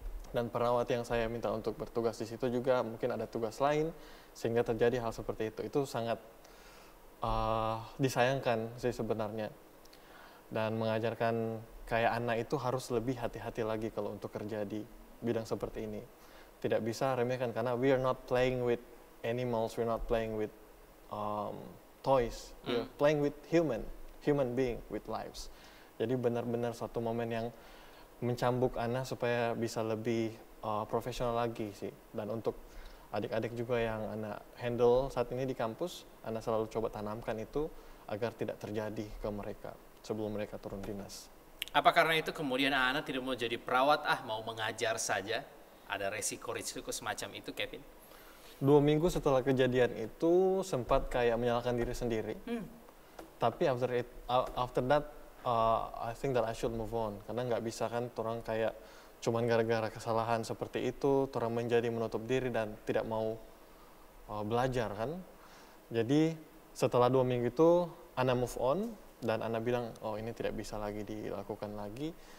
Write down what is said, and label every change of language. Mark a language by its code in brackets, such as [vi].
[id] Dan perawat yang saya minta untuk bertugas di situ juga mungkin ada tugas lain sehingga terjadi hal seperti itu. Itu sangat disayangkan sih sebenarnya. Dan mengajarkan kayak anak itu harus lebih hati-hati lagi kalau untuk kerja di bidang seperti ini. Tidak bisa remehkan karena [en] we are not playing with animals, we are not playing with toys, we are playing with human being, with lives. [id] Jadi benar-benar suatu momen yang mencambuk Ana supaya bisa lebih profesional lagi sih. Dan untuk adik-adik juga yang Ana handle saat ini di kampus, Ana selalu coba tanamkan itu agar tidak terjadi ke mereka sebelum mereka turun dinas. Apa karena itu kemudian Ana tidak mau jadi perawat, mau mengajar saja? Ada resiko-resiko semacam itu, Kevin? 2 minggu setelah kejadian itu sempat kayak menyalahkan diri sendiri. [en] Tapi after that, I think that I should move on. [id] Karena nggak bisa kan orang kayak cuman gara-gara kesalahan seperti itu, orang menjadi menutup diri dan tidak mau belajar kan. Jadi setelah 2 minggu itu, Ana move on dan Ana bilang, oh ini tidak bisa lagi dilakukan lagi.